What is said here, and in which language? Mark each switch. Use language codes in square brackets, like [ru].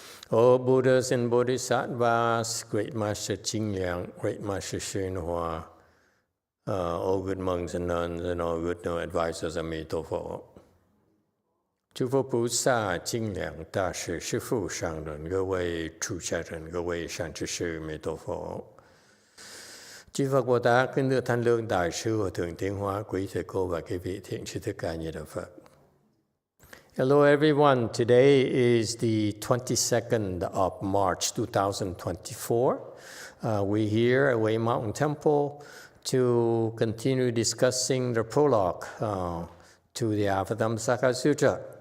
[en] O Buddhas and Bodhisattvas, Great Master Jing-liang, Great Master YongHua, all good monks and nuns, and all good no advisors, Emitofuo. [zh] 诸佛菩萨、精良大士、师父上人、各位出家人、各位善知识、Emitofuo. [vi] Chư Phật Bồ Tát, kính thưa Thanh Lương Đại sư Hòa thượng Tiến Hóa, quý thầy cô và quý vị thiện tri thức ca Như Đạo Phật. [en] Hello everyone, today is the 22nd of March 2024. We're here at Way Mountain Temple to continue discussing the prologue to the Avatamsaka Sutra.